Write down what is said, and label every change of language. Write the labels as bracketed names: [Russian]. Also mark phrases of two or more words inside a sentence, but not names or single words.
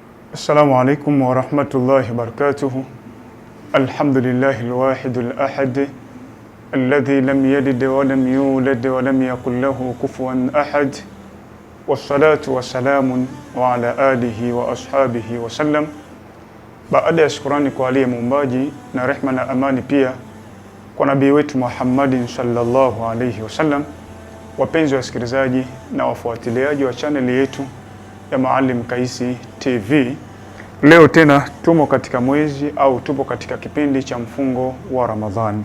[Arabic] السلام عليكم ورحمة الله وبركاته. الحمد لله الواحد الأحد الذي لم يلد ولم يولد ولم يكن له كفوا أحد، والصلاة والسلام وعلى آله وأصحابه وسلم. [Swahili] Baada ya shukrani kwa aliye muumbaji na rehma na amani pia kwa nabii wetu Muhammadin [Arabic] صلى الله عليه وسلم, [Swahili] wapenzi wasikilizaji na wafuatiliaji wa channel yetu ya Maalim Kaisi TV, leo tena tumo katika mwezi au tupo katika kipindi cha mfungo wa Ramadhani.